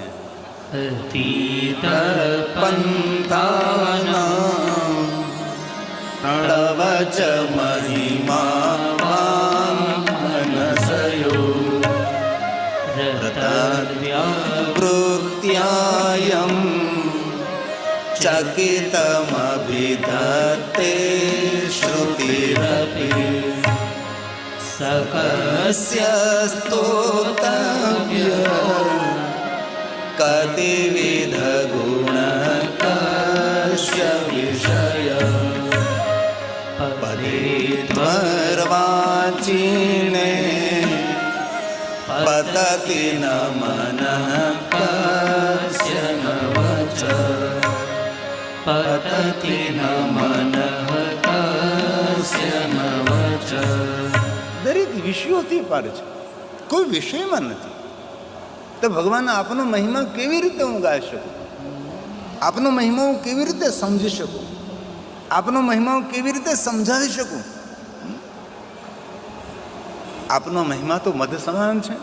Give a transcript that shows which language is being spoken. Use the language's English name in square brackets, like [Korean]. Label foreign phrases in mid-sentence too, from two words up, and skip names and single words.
[Sanskrit] અતીત પંથાના તવ ચ મહિમા મનસયો રતવ્યાવૃત્યાયમ ચકિતમભિધત્તે શ્રુતિરપિ. सकस्य स्तोतव्य कतिविध गुण कस्य विषय परित्वर्वाचीने पतति न मनः कस्य न वच पतति न मनः कस्य न वच [Gujarati] દરેક વિષયોથી પાર છે, કોઈ વિષયમાં નથી. તો ભગવાન આપનો મહિમા કેવી રીતે હું ગાઈ શકું? આપનો મહિમા હું કેવી રીતે સમજી શકું? આપનો મહિમા હું કેવી રીતે સમજાવી શકું? આપનો મહિમા તો મધ સમાન છે.